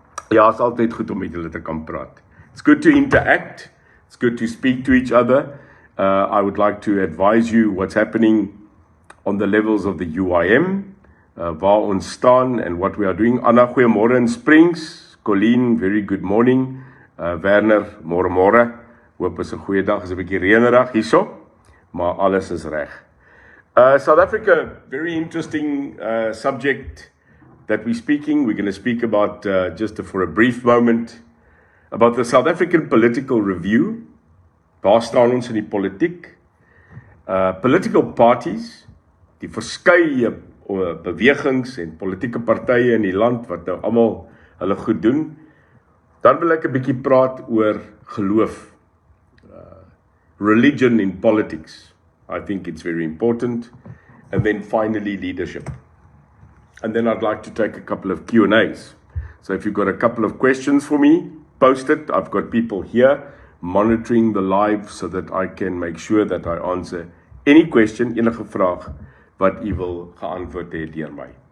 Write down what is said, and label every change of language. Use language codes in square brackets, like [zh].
[af] Ja, is altyd goed om met julle te kan praat. [en] It's good to interact. It's good to speak to each other. I would like to advise you what's happening on the levels of the UIM. [af] Waar ons staan [en] and what we are doing. Anna, goeiemôre in Springs. Colleen, very good morning. [af] Werner, môre. Hoop is 'n goeie dag. Is 'n bietjie reënerig hierso, maar alles is reg. [en] South Africa, very interesting subject that we're speaking. We're going to speak about, just for a brief moment, about the South African political review. [af] Waar staan ons in die politiek? [en] Political parties, [af] die verskeie bewegings en politieke partye in die land wat nou almal hulle goed doen. Dan wil ek 'n bietjie praat oor geloof. [en] Religion in politics. I think it's very important. And then finally leadership. And then I'd like to take a couple of Q&As. So if you've got a couple of questions for me, post it. I've got people here monitoring the live so that I can make sure that I answer any question, enige vraag wat u wil geantwoord het deur my.